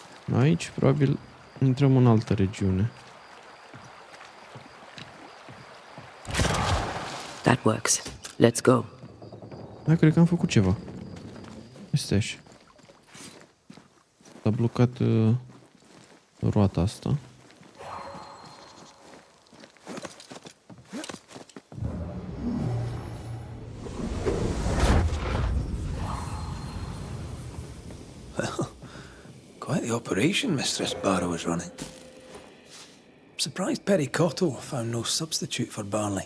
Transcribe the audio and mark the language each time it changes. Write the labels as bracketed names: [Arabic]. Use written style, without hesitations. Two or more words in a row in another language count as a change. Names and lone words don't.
[Romanian] Aici, probabil, intrăm în altă regiune. [English] That works. Let's go. [Romanian] Da, cred că am făcut ceva. Este așa. S-a blocat roata asta. [English] Quite the operation Mistress Barrow is running. Surprised Perry Cotto found no substitute for Barley.